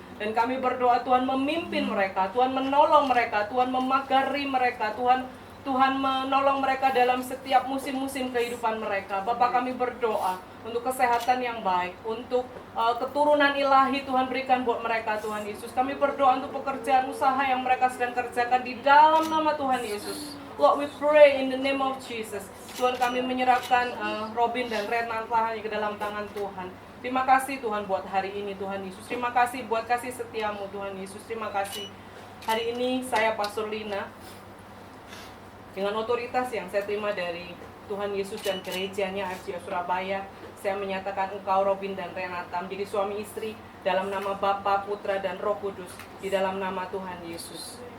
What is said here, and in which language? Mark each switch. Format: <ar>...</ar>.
<id>Dan kami berdoa Tuhan memimpin mereka, Tuhan menolong mereka, Tuhan memagari mereka, Tuhan menolong mereka dalam setiap musim-musim kehidupan mereka. Bapak, kami berdoa untuk kesehatan yang baik, untuk keturunan ilahi Tuhan berikan buat mereka Tuhan Yesus. Kami berdoa untuk pekerjaan usaha yang mereka sedang kerjakan di dalam nama Tuhan Yesus.</id> <en>Lord, we pray in the name of Jesus.</en> <id>Tuhan, kami menyerahkan Robin dan Renata ke dalam tangan Tuhan. Terima kasih Tuhan buat hari ini Tuhan Yesus. Terima kasih buat kasih setiamu Tuhan Yesus. Terima kasih. Hari ini saya Pastor Lina, dengan otoritas yang saya terima dari Tuhan Yesus dan gerejanya RCF Surabaya, saya menyatakan engkau Robin dan Renata menjadi suami istri dalam nama Bapa, Putra, dan Roh Kudus, di dalam nama Tuhan Yesus.</id>